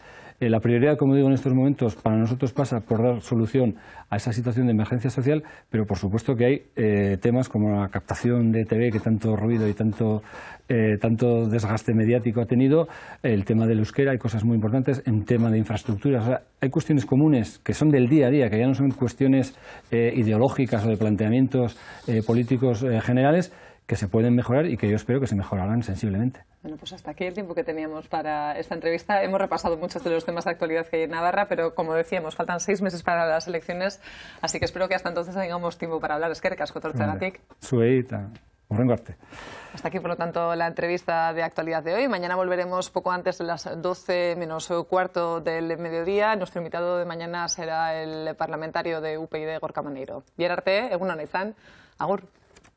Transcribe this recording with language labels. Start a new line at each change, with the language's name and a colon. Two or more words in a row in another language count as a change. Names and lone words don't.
Spanish: La prioridad, como digo, en estos momentos para nosotros pasa por dar solución a esa situación de emergencia social, pero por supuesto que hay temas como la captación de TV que tanto ruido y tanto desgaste mediático ha tenido, el tema del euskera, hay cosas muy importantes, en tema de infraestructuras, o sea, hay cuestiones comunes que son del día a día, que ya no son cuestiones ideológicas o de planteamientos políticos generales, que se pueden mejorar y que yo espero que se mejorarán sensiblemente. Bueno, pues hasta aquí el tiempo que teníamos para esta entrevista. Hemos repasado muchos de los temas de actualidad que hay en Navarra, pero como decíamos, faltan 6 meses para las elecciones, así que espero que hasta entonces tengamos tiempo para hablar.
Basque: Eskerrik asko tortzeagatik. Zuei eta Hurrengo arte.
Spanish: Hasta aquí, por lo tanto, la entrevista de actualidad de hoy. Mañana volveremos poco antes de las 12 menos cuarto del mediodía. Nuestro invitado de mañana será el parlamentario de UPyD, Gorka Maneiro.
Basque: Bien arte, egun on izan. Agur.